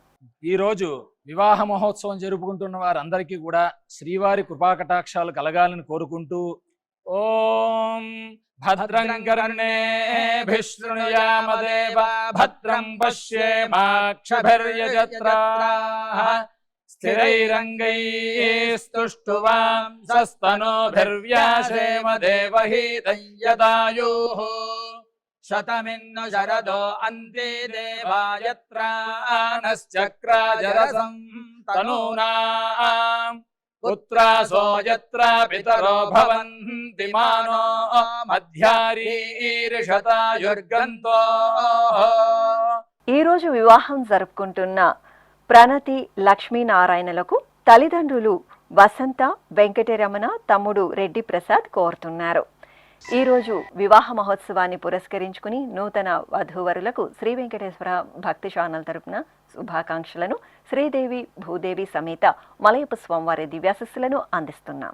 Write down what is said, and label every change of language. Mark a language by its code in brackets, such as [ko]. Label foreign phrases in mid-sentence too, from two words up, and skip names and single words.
[te] ఈరోజు వివాహ మహోత్సవం జరుపుకుంటున్న వారందరికీ కూడా శ్రీవారి కృపాకటాక్షాలు కలగాలని కోరుకుంటూ [sa] ఓం భద్రం కర్ణేభిः శృణుయామ దేవ భద్రం పశ్యేమాక్షభిర్యజత్రాः స్థిరైరంగైस्तुष्टुवांसस्तनोभिर्व्यासेम देवहीतं यदायुः शतमिन्नु शरदो अन्ते देवायत्रानश्चक्राजरसं तनूनाम् पुत्रासो यत्र पितरो भवन्ति मानो मध्यारीर्षतायुर्गन्तो। [te] ఈ రోజు వివాహం జరుపుకుంటున్న ప్రణతి లక్ష్మీనారాయణలకు తల్లిదండ్రులు వసంత వెంకటరమణ తమ్ముడు రెడ్డి ప్రసాద్ కోరుతున్నారు. ఈ రోజు వివాహ మహోత్సవాన్ని పురస్కరించుకుని నూతన వధూవరులకు శ్రీ వెంకటేశ్వర భక్తి ఛానల్ తరపున శుభాకాంక్షలను శ్రీదేవి భూదేవి సమేత మలయప్ప స్వామివారి దివ్యాశస్సులను అందిస్తున్నాం.